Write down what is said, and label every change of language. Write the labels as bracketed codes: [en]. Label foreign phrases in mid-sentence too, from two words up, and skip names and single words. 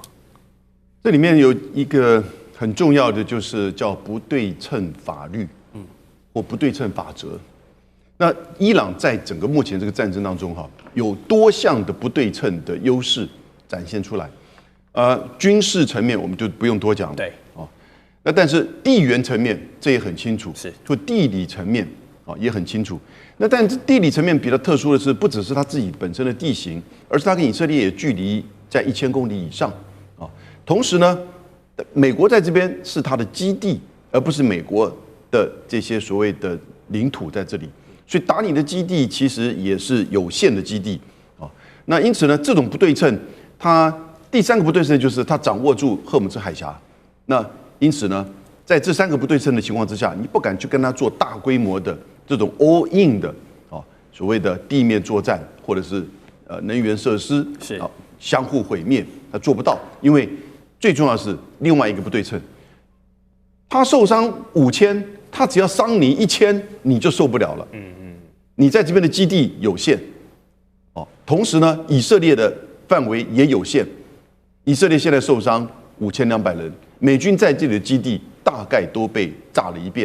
[zh] 這裡面有一個很重要的，就是叫不對稱法律，或不對称法則。那伊朗在整個目前這個戰爭當中有多項的不对稱的優勢展現出來，軍事層面我們就不用多講了，對，那但是地緣層面這也很清楚，是，就地理層面也很清楚。那但是地理層面比較特殊的是，不只是它自己本身的地形，而是它跟以色列也距離在1000公里以上同時呢，美國在這邊是它的基地，而不是美國的這些所謂的領土在這裡，所以打你的基地其實也是有限的基地那因此呢，這種不對稱。它第3個不對稱就是它掌握住荷姆茲海峽，那因此呢，在這3個不對稱的情況之下，你不敢去跟它做大規模的這種 [en] all in [zh] 的所謂的地面作戰，或者是能源設施是相互毀滅，它做不到，因為最重要的是另外一個不對稱，他受傷5000，他只要傷你1000，你就受不了了。你在這邊的基地有限，同時呢，以色列的範圍也有限，以色列現在受傷5200人，美軍在這裡的基地大概都被炸了一遍。